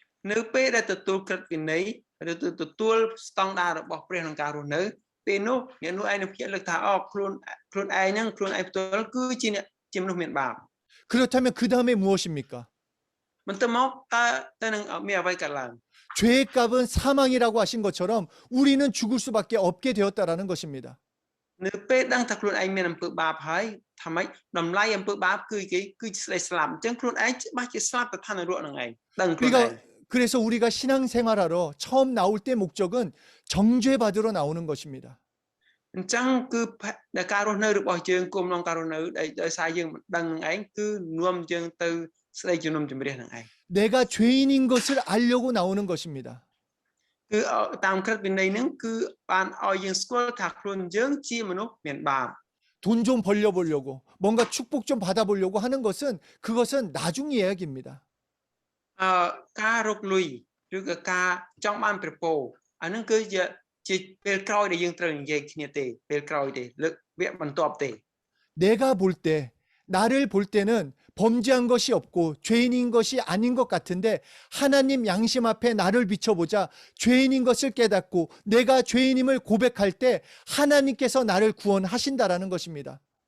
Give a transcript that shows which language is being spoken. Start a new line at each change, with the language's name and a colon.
Khmer: នៅពេលដែលទទួលក្រឹតវិន័យឬទទួលស្តង់ដាររបស់ព្រះក្នុងការរស់នៅពេលនោះអ្នកនោះឯងនឹងភ្ញាក់រលឹកថាខ្លួនឯងហ្នឹងខ្លួនឯងផ្ទាល់គឺជាអ្នកជាមនុស្សមានបាប
Korean: 그렇다면 그 다음에 무엇입니까?
Khmer: បន្ទាប់មកតើនឹងមានអ្វីកើតឡើង
Korean: 죄의 값은 사망이라고 하신 것처럼 우리는 죽을 수밖에 없게 되었다라는 것입니다.
Khmer: នៅពេលដឹងថាខ្លួនឯងមានអំពើបាបហើយថាម៉េចតម្លៃអំពើបាបគឺស្ដីស្លាប់អញ្ចឹងខ្លួនឯងច្បាស់ជាស្លាប់ទៅឋាននរកនឹងឯងដឹងខ្លួនឯង
Korean: 그래서 우리가 신앙생활하러 처음 나올 때 목적은 정죄받으러 나오는 것입니다.
Khmer: អញ្ចឹងគឺដែលការរស់នៅរបស់យើងគុំក្នុងការរស់នៅដោយសារយើងមិនដឹងនឹងឯងគឺនាំយើងទៅស្ដីជំនុំជម្រះនឹងឯង
Korean: 내가 죄인인 것을 알려고 나오는 것입니다.
Khmer: គឺតាមក្រឹតវិន័យហ្នឹងគឺបានឲ្យយើងស្គាល់ថាខ្លួនយើងជាមនុស្សមានបាប
Korean: 돈 좀 벌려보려고 뭔가 축복 좀 받아보려고 하는 것은 그것은 나중 이야기입니다.
Khmer: ការរកលុយឬក៏ការចង់បានប្រពោអាហ្នឹងគឺជាពេលក្រោយដែលយើងត្រូវនិយាយគ្នាទេពេលក្រោយទេលើកវគ្គបន្ទាប់ទេ
Korean: 내가 볼 때 나를 볼 때는 범죄한 것이 없고 죄인인 것이 아닌 것 같은데 하나님 양심 앞에 나를 비춰보자 죄인인 것을 깨닫고 내가 죄인임을 고백할 때 하나님께서 나를 구원하신다라는 것입니다.